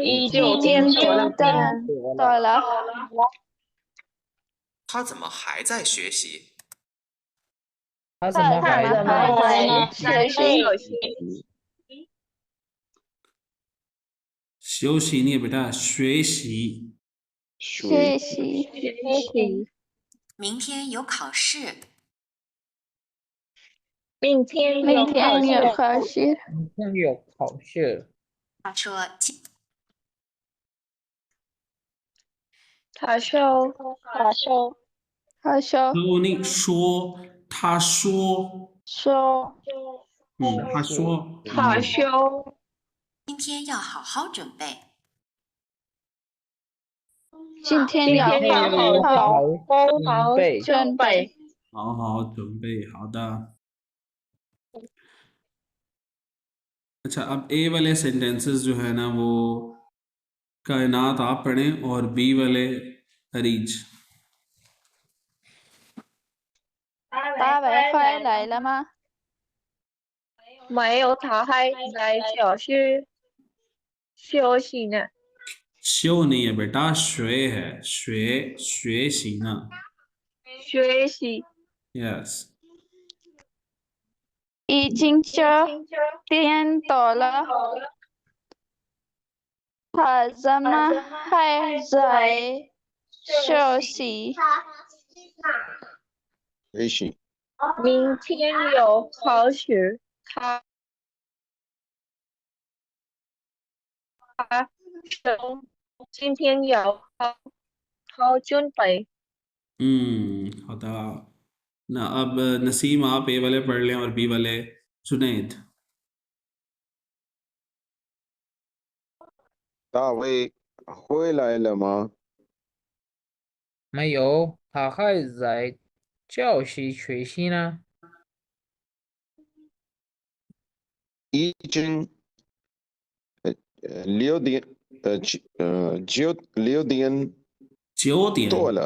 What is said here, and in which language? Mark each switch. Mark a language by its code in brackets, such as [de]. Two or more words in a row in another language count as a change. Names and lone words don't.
[zh] 9 9 点点多了。多了，他怎么还在学习？他怎么还怎么还在休息？ [hi] 休息 नहीं है बेटा, [zh] 学习。学习，学习。明天有考试，明天明有考天有试。考试，明天有考试。他说今他说，他说，他说都नहीं说，他说，说他说，他说，今天要好好准备。今天今要天要好好准备。好好准备，好的。 [hi] अच्छा, अब ए वाले सेंटेंसेस जो है ना वो कायनात आप पढ़ें और बी वाले अरीज। [zh] 大卫回来了吗？没有，他还在教室休息呢。 [hi] 修 नहीं है बेटा, श्वे है, श्वे, श्वे शीना। [zh] 学习。 [hi] यस। [zh] 已经9点多了，他怎么还在休息？学习。明天有考试，他说今天要好好准备。好的 ना। [hi] अब नसीम आप ए वाले पढ़ लें और बी वाले जुनैद। [zh] 大卫回来了吗？没有，他还在教室学习呢。已经6点 9点多了，